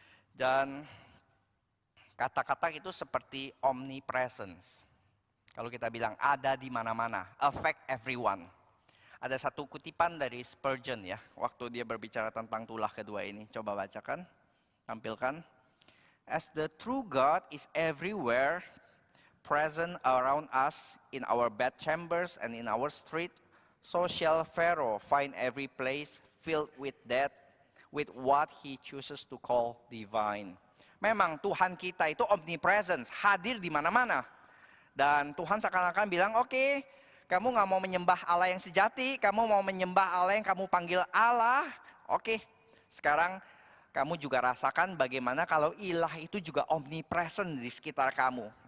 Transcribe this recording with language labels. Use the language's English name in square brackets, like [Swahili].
[Indonesian] Dan kata-kata itu seperti omnipresence. Kalau kita bilang ada di mana-mana, [English] affect everyone. [Indonesian] Ada satu kutipan dari Spurgeon ya, waktu dia berbicara tentang tulah kedua ini. Coba bacakan, tampilkan. [English] As the true God is everywhere, present around us in our bedchambers and in our street, so shall Pharaoh find every place filled with that, with what he chooses to call divine. [Indonesian] Memang Tuhan kita itu omnipresence, hadir di mana-mana. Dan Tuhan seakan-akan bilang, oke, kamu nggak mau menyembah Allah yang sejati, kamu mau menyembah Allah yang kamu panggil Allah. Oke, sekarang kamu juga rasakan bagaimana kalau ilah itu juga omnipresent di sekitar kamu.